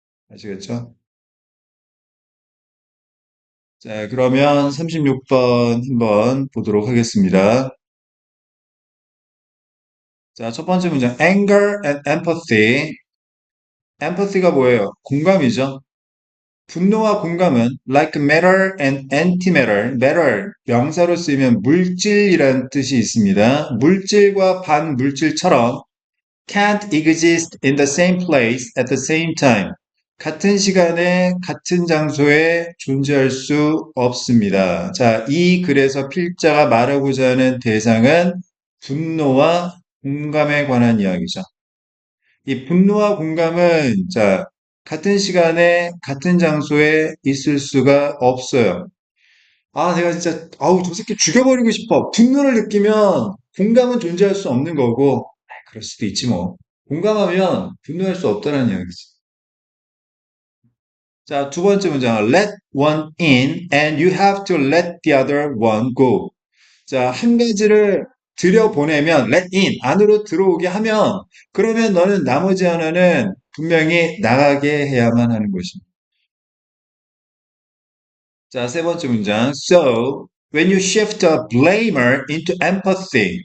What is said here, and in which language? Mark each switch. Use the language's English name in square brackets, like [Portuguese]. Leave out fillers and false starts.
[Korean] 아시겠죠? 자, 그러면 36번 한번 보도록 하겠습니다. 자, 첫 번째 문장. [English] Anger and empathy. [Korean] empathy가 뭐예요? 공감이죠. 분노와 공감은 [English] like matter and antimatter. [Korean] matter 명사로 쓰이면 물질이란 뜻이 있습니다. 물질과 반물질처럼 [English] can't exist in the same place at the same time. [Korean] 같은 시간에 같은 장소에 존재할 수 없습니다. 자, 이 글에서 필자가 말하고자 하는 대상은 분노와 공감에 관한 이야기죠. 이 분노와 공감은 자, 같은 시간에 같은 장소에 있을 수가 없어요. 내가 진짜 저 새끼 죽여버리고 싶어. 분노를 느끼면 공감은 존재할 수 없는 거고 그럴 수도 있지 뭐. 공감하면 분노할 수 없다는 이야기지. 자, 두 번째 문장. [English] Let one in and you have to let the other one go. [Korean] 자, 한 가지를 들여보내면 let in 안으로 들어오게 하면 그러면 너는 나머지 하나는 분명히 나가게 해야만 하는 것입니다. 자, 세 번째 문장. [English] So, when you shift a blamer into empathy.